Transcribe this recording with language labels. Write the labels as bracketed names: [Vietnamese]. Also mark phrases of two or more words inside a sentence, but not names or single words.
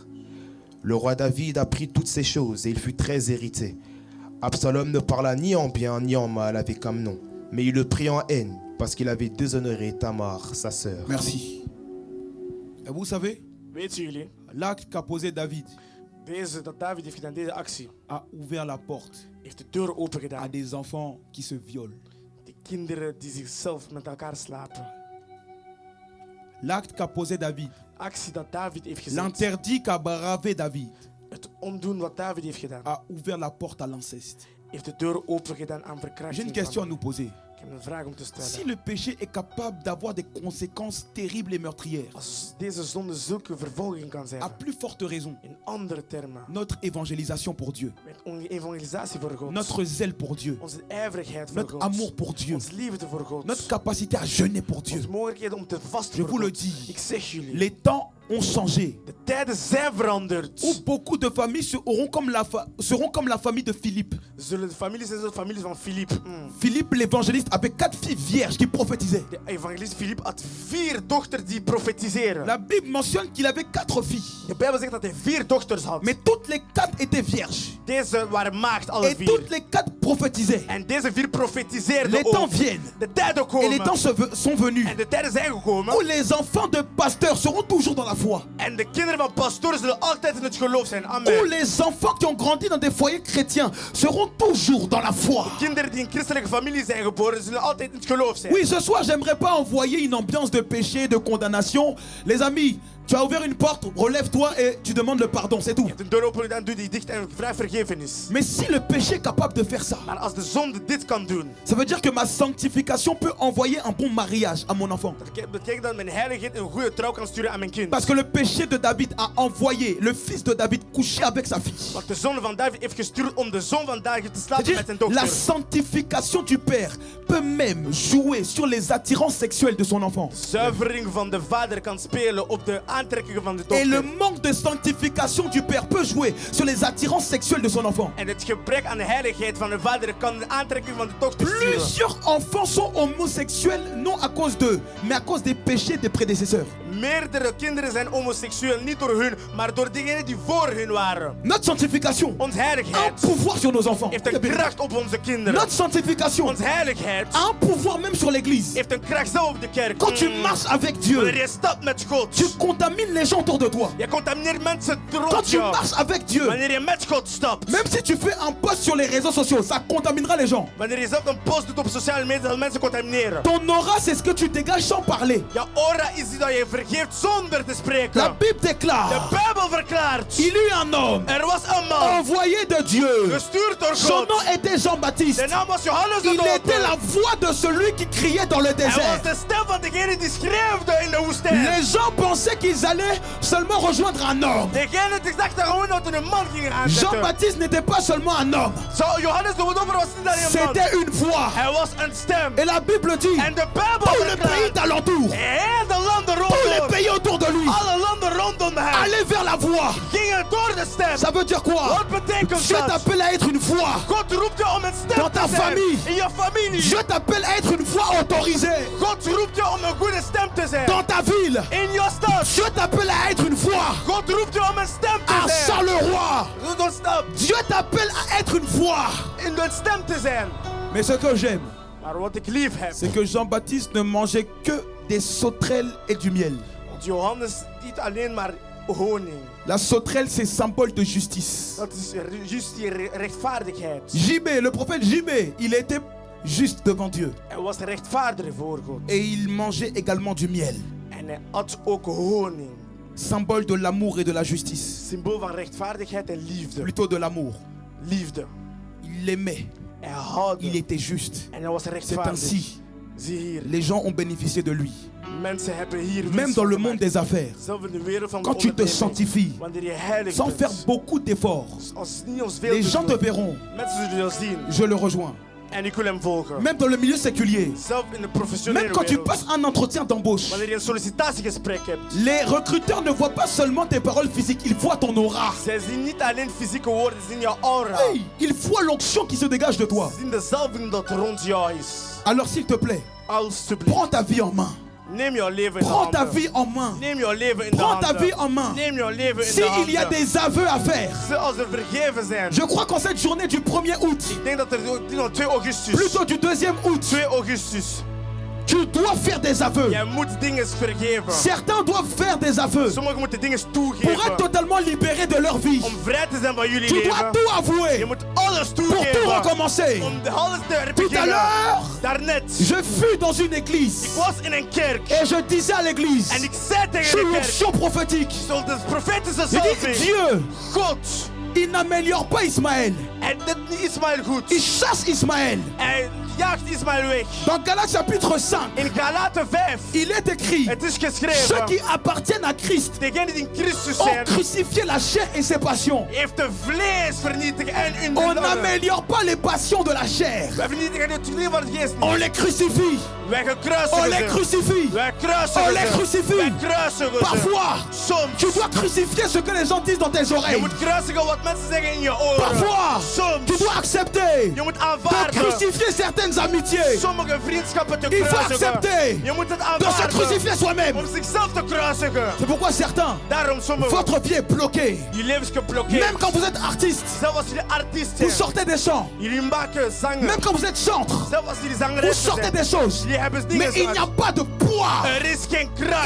[French] Le roi David apprit toutes ces choses et il fut très irrité. Absalom ne parla ni en bien ni en mal avec Amnon, mais il le prit en haine parce qu'il avait déshonoré Tamar, sa sœur. Merci. Et vous savez, [Dutch] Weet jullie, [French] l'acte qu'a posé David [Dutch] dat David heeft gedaan, deze actie, [French] a ouvert la porte [Dutch] heeft de deur open [French] à [Dutch] gedaan. [French] des enfants qui se violent. [Dutch] De kinderen die zichzelf met elkaar slapen. [French] L'acte qu'a posé David, [Dutch] Actie dat David heeft gezet. [French] l'interdit qu'a bravé David, [Dutch] Het ondoen wat David heeft gedaan, [French] a ouvert la porte à l'inceste. [Dutch] heeft de deur open gedaan aan [French] J'ai [Dutch] verkrachting. [French] une question à [Dutch] van- [French] nous poser. [Dutch] Ik heb een vraag om te [French] Si [Dutch] stellen. [French] le péché est capable d'avoir des conséquences terribles et meurtrières, [Dutch] Als deze zonde zulke vervolging kan zijn, [French] à plus forte raison, [Dutch] in andere termen, [French] notre évangélisation pour Dieu, [Dutch] met onze evangelisatie voor God, [French] notre zèle pour Dieu, [Dutch] onze ijverigheid voor [French] notre [Dutch] God, [French] amour pour Dieu, [Dutch] onze liefde voor God, [French] notre capacité à jeûner pour Dieu. [Dutch] onze mogelijkheden om te vasten [French] Je [Dutch] voor [French] vous le [Dutch] God. [French] dis, [Dutch] Ik zeg jullie, [French] les temps ont changé. [Dutch] de tijden zijn veranderd. [French] Où beaucoup de familles seront comme la famille de Philippe. [Dutch] Zullen de families zijn zoals de families van Philippe. [French] Philippe l'évangéliste avait 4 filles vierges qui prophétisaient. [Dutch] De evangelist Philippe had 4 dochters die profetiseren. [French] La Bible mentionne qu'il avait 4 filles. [Dutch] De Bijbel zegt dat hij 4 dochters had. [French] Mais toutes les 4 étaient vierges. [Dutch] Deze waren maagd, alle [French] Et [Dutch] 4. [French] toutes les 4 prophétisaient. [Dutch] En deze 4 profetiseerden [French] Les temps [Dutch] ook. [French] viennent. [Dutch] De tijden [French] Et [Dutch] komen. [French] les temps sont venus. [Dutch] En de tijden zijn gekomen. [French] Où les enfants de pasteurs seront toujours dans la foi. [Dutch] En de kinderen van pastoren zullen altijd in het geloof zijn. [French] Où Amen. les enfants qui ont grandi dans des foyers chrétiens seront toujours dans la foi. [Dutch] Kinderen die in christelijke familie zijn geboren zullen altijd in het geloof zijn. [French] Oui, ce soir, j'aimerais pas envoyer une ambiance de péché, de condamnation. Les amis, Tu as ouvert une porte, relève-toi et tu demandes le pardon, c'est tout. [Dutch] Je hebt een deur open gedaan, doe die dicht en vraag vergiffenis. [French] Mais si le péché est capable de faire ça, [Dutch] Maar als de zonde dit kan doen, [French] ça veut dire que ma sanctification peut envoyer un bon mariage à mon enfant. [Dutch] dat betekent dat mijn heiligheid een goede trouw kan sturen aan mijn kind. [French] Parce que le péché de David a envoyé le fils de David coucher avec sa fille. [Dutch] Want de zonde van David heeft gestuurd om de zoon van David te slapen met zijn [French] C'est-à-dire, la [Dutch] dochter. [French] sanctification du père peut même jouer sur les attirances sexuelles de son enfant. [Dutch] Zuivering van de vader kan spelen op de aantrekkingen van de [French] Et le [Dutch] dochter. [French] manque de sanctification du père peut jouer sur les attirances sexuelles de son enfant. [Dutch] En het gebrek aan de heiligheid van de vader kan de aantrekking van de dochter sturen. [French] Plusieurs enfants sont homosexuels, non à cause d'eux, mais à cause des péchés des prédécesseurs. [Dutch] Meerdere kinderen zijn homoseksueel, niet door hun, maar door diegenen die voor hun waren. [French] Notre sanctification [Dutch] Onze [French] a un [Dutch] heiligheid [French] pouvoir sur nos enfants. [Dutch] heeft een kracht op onze kinderen. [French] Notre sanctification [Dutch] Onze heiligheid [French] a un pouvoir même sur l'église. [Dutch] heeft een kracht zelf op de kerk. [French] Quand tu marches avec Dieu, [Dutch] Wanneer je stapt met God, [French] tu contamines les gens autour de toi. [Dutch] je contamineert mensen [French] Quand [Dutch] rond [French] tu [Dutch] jou. [French] marches avec Dieu, [Dutch] Wanneer je met God stapt, [French] même si tu fais un post sur les réseaux sociaux, ça contaminera les gens. [Dutch] wanneer je zelf een post doet op sociale media, zal mensen contamineren. [French] Ton aura, c'est ce que tu dégages sans parler. [Dutch] Jouw aura is die dat je vergeeft zonder te spreken. [French] La Bible [Dutch] De [French] déclare, [Dutch] Bijbel verklaart, [French] il y eut un homme [Dutch] er was een man [French] envoyé de Dieu. [Dutch] gestuurd door [French] Son [Dutch] God. [French] nom était Jean-Baptiste. [Dutch] Zijn naam was Johannes de [French] Il était [Dutch] Doper. [French] la voix de celui qui criait dans le [Dutch] Hij was [French] désert. [Dutch] de stem van degene die schreeuwde in de woestijn. [French] Les gens pensaient qu'ils allaient seulement rejoindre un homme. [Dutch] Degene die dachten gewoon dat er een man ging aanzetten. [French] Jean-Baptiste n'était pas seulement un homme, [Dutch] Johannes de Doper was niet alleen een man. [French] c'était une voix. [Dutch] Hij was een stem. [French] Et la Bible dit, [Dutch] En de Bijbel [French] tout le pays [Dutch] verklaart, [French] d'alentour, [Dutch] heel de landen [French] tous les [Dutch] rondom, [French] pays autour de lui, [Dutch] alle landen rondom hem, [French] allaient vers la voix. [Dutch] gingen door de stem. [French] Ça veut dire quoi? [Dutch] Wat betekent [French] Dieu [Dutch] dat? [French] t'appelle à être une voix. [Dutch] God roept je om een stem [French] Dans ta [Dutch] te zijn. [French] famille. [Dutch] In je familie. [French] Dieu t'appelle à être une voix autorisée. [Dutch] God roept je om een goede stem te zijn. [French] Dans ta ville, [Dutch] In je stad. [French] Dieu t'appelle à être une voix. [Dutch] God roept je om een stem [French] À [Dutch] te zijn. Charleroi, Doe een stap. [French] Dieu t'appelle à être une voix. [Dutch] In een stem te zijn. [French] Mais ce que j'aime, [Dutch] Maar wat ik lief heb. [French] c'est que Jean-Baptiste ne mangeait que des sauterelles et du miel. [Dutch] Want Johannes niet alleen maar honing. [French] La sauterelle, c'est symbole de justice. [Dutch] Dat is juist die rechtvaardigheid. [French] JB, le prophète JB, il était juste devant Dieu. [Dutch] Hij was rechtvaardig voor God. [French] Et il mangeait également du miel, [Dutch] En hij at ook honing. [French] symbole de l'amour et de la justice. [Dutch] Symbool van rechtvaardigheid en liefde. [French] Plutôt de l'amour. [Dutch] Liefde. [French] Il l'aimait, [Dutch] Hij houdt. [French] il était juste. [Dutch] En hij was [French] C'est [Dutch] rechtvaardig. [French] ainsi, [Dutch] Zie hier. [French] les gens ont bénéficié de lui. [Dutch] Mensen hebben hier [French] Même [Dutch] winst [French] dans [Dutch] van [French] le monde [Dutch] gemaakt. [French] des affaires, [Dutch] Zelf in de wereld van de [French] quand tu te [Dutch] onderneming. [French] sanctifies, [Dutch] Wanneer je heilig [French] sans [Dutch] bent. [French] faire beaucoup d'efforts, [Dutch] Als niet ons veel [French] les [Dutch] te [French] gens [Dutch] te doen, [French] verront. [Dutch] mensen zullen je zien. [French] Je le rejoins. [Dutch] En ik wil hem volgen. [French] Même dans le milieu séculier, [Dutch] Zelf in de [French] même [Dutch] professionele [French] quand tu [Dutch] wereld. [French] passes un entretien d'embauche, [Dutch] Wanneer je een sollicitatiegesprek hebt. [French] les recruteurs ne voient pas seulement tes paroles physiques, ils voient ton aura. [Dutch] Zij zien niet alleen fysieke woorden, ze zien jouw aura. [French] Hey, ils voient l'onction qui se dégage de toi. [Dutch] Ze zien de zalving dat rond jou is. [French] Alors s'il te plaît, [Dutch] Alsjeblieft. [French] prends ta vie en main. [Dutch] Neem jouw leven in de [French] Prends ta [Dutch] handen. [French] vie en main. [Dutch] Neem jouw leven in de [French] Prends ta [Dutch] handen. [French] vie en main. [Dutch] Neem jouw leven in de [French] S'il y a [Dutch] handen. [French] des aveux à faire, [Dutch] Als er vergeven zijn. [French] je crois qu'en cette journée du 1er août, [Dutch] Ik denk dat er 2 augustus. [French] plutôt du 2e août, [Dutch] 2 augustus. [French] tu dois faire des aveux. [Dutch] Jij moet dingen vergeven. [French] Certains doivent faire des aveux [Dutch] Sommigen moeten dingen [French] pour être [Dutch] toegeven. [French] totalement libérés de leur vie. [Dutch] Om vrij te zijn van jullie [French] Tu dois [Dutch] leven. [French] tout [Dutch] Je [French] avouer [Dutch] moet alles [French] pour tout [Dutch] toegeven. [French] recommencer. [Dutch] Om de alles te [French] Tout à [Dutch] beginnen. [French] l'heure, [Dutch] Daarnet. [French] je fus dans une [Dutch] Ik [French] église [Dutch] was in een kerk. [French] et je disais à l'église, [Dutch] En ik zei tegen [French] sous [Dutch] de kerk. [French] l'onction prophétique, [Dutch] Zoals de profetische [French] je dis, [Dutch] zalving. [French] Dieu, [Dutch] God. [French] il n'améliore pas Ismaël. [Dutch] En dit niet Ismaël goed. [French] Il chasse Ismaël. [Dutch] Hij jaagt Ismaël weg. [French] Dans Galates chapitre 5, [Dutch] In Galaten 5. [French] il est écrit, [Dutch] Het is [French] ceux [Dutch] geschreven. [French] qui appartiennent à Christ [Dutch] Degenen die in Christus [French] ont [Dutch] zijn. [French] crucifié la chair et ses passions. [Dutch] Heeft de vlees vernietigd en hun [French] On [Dutch] belangen. [French] n'améliore pas les passions de la chair. [Dutch] Wij vernietigen het leven van de geest [French] On [Dutch] niet. [French] les crucifie. [Dutch] Wij [French] On [Dutch] gekruisigen [French] les [Dutch] ze. [French] crucifie. [Dutch] Wij kruisigen [French] On les [Dutch] ze. [French] crucifie. [Dutch] Wij kruisigen ze. [French] Parfois, [Dutch] Soms. [French] tu dois crucifier ce que les gens disent dans tes [Dutch] Je [French] oreilles. [Dutch] moet kruisigen wat mensen zeggen in je oren. [French] Parfois, [Dutch] Soms. [French] tu dois accepter [Dutch] Je moet [French] de [Dutch] aanvaarden. [French] crucifier certaines amitiés. [Dutch] Sommige vriendschappen te [French] Il faut [Dutch] kruisigen. [French] accepter [Dutch] Je moet het [French] de se [Dutch] aanvaarden. [French] crucifier soi-même. [Dutch] Om zichzelf te kruisigen. [French] C'est pourquoi certains, [Dutch] Daarom sommigen. [French] votre vie est bloquée. [Dutch] Je leven is geblokkeerd. [French] Même quand vous êtes artiste, [Dutch] Zelfs als jullie artiest [French] vous [Dutch] zijn. [French] sortez des chants. [Dutch] Jullie maken zangen. [French] Même quand vous êtes chantre, [Dutch] Zelfs als jullie [French] vous [Dutch] zangeressen [French] sortez [Dutch] zijn. [French] des choses. [Dutch] Jullie hebben dingen [French] Mais il n'y a [Dutch] uit. [French] pas de poids. [Dutch] Er is geen kracht.